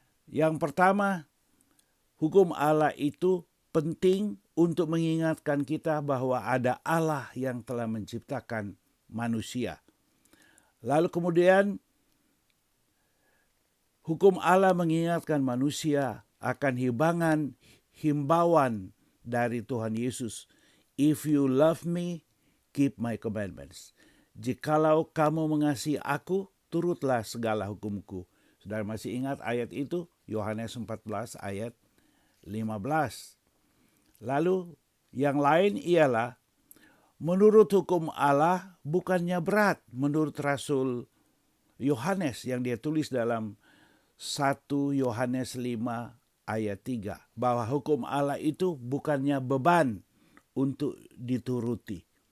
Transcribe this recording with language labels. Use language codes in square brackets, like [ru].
[id] Yang pertama, hukum Allah itu penting untuk mengingatkan kita bahwa ada Allah yang telah menciptakan manusia. Lalu kemudian hukum Allah mengingatkan manusia akan himbauan dari Tuhan Yesus. [en] If you love me, keep my commandments. [id] Jikalau kamu mengasihi aku, turutlah segala hukumku. Saudara masih ingat ayat itu? Yohanes 14 ayat 15. Lalu yang lain ialah, menurut hukum Allah bukannya berat, menurut Rasul Yohanes yang dia tulis dalam 1 Yohanes 5 ayat 3, bahwa hukum Allah itu bukannya beban untuk dituruti.